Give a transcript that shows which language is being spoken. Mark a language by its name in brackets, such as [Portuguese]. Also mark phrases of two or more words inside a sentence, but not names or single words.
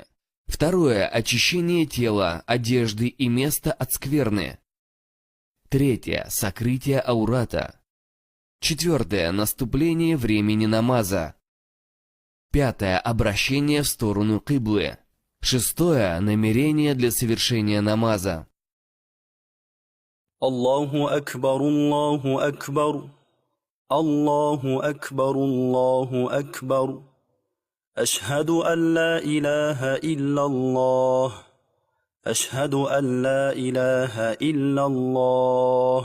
[Russian] Второе – очищение тела, одежды и места от скверны. Третье – сокрытие аурата. Четвертое – наступление времени намаза. Пятое – обращение в сторону киблы. Шестое – намерение для совершения намаза. [Arabic] الله أكبر، الله أكبر. الله أكبر، الله أكبر. أشهد أن لا إله إلا الله. أشهد أن لا إله إلا الله.